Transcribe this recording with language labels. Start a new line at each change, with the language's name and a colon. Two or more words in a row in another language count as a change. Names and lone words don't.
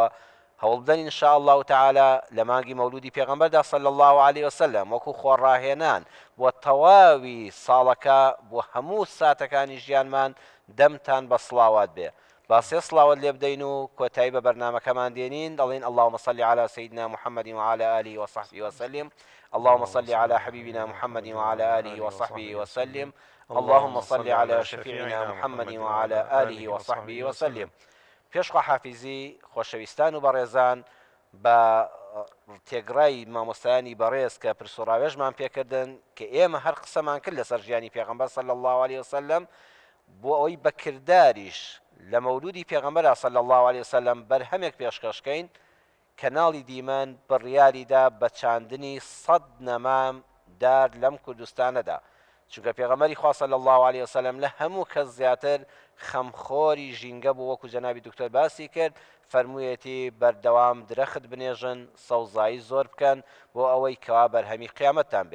Central Kurdish: هەوڵ بدەن
Arabic: ئین شاء الله تعالی
Central Kurdish: لە مانگی مەولودی پێغەمبەردا
Arabic: صلی الله عليه وسلم
Central Kurdish: وەکو خۆڕاهێنان بۆ تەواوی ساڵەکە بۆ هەموو ساتەکانی ژیانمان دەمتان بە سڵاوات بێ. باسێ سڵاوت لێ بدەین و کۆتایی بە بەرنامەکەمان دێنین دەڵێن
Arabic: اللهم صل على سيدنا محمد وعلى آله وصحبه وسلم. اللهم صل على حبيبنا محمد وعلى آله وصحبه وسلم. اللهم صل على شفيعنا محمد وعلى آله وصحبه وسلم.
Central Kurdish: پێشخوا حافیزی خۆشەویستان و بەڕێزان بە تێگڕای مامۆستایانی بەڕێز کە پرسوڕاوێژمان پێکردن کە ئێمە هەر قسەمان کرد لەسەر ژیانی پێغەمبەر
Arabic: صلی الله عليه وسلم
Central Kurdish: بۆ ئەوەی بەکرداریش لە مەولودی پێغەمبەر
Arabic: صلی الله عليه وسلم
Central Kurdish: بەرهەمێک پێشکەشکەین کەناڵی دیمەن بڕیاریدا بە چاندنی 100 نەمام دار لەم کوردستانەدا چونکە پێغەمبەری خوا
Arabic: صلی الله عليه وسلم
Central Kurdish: لە هەموو کەس زیاتر خەمخۆری ژینگە بوو وەکو جەنابی دکتۆر باسی کرد فەرموویەتی بەردەوام درەخت بنێژن سەوزایی زۆر بکەن بۆ ئەوەی کەوا بەرهەمی قیامەتتان بێ.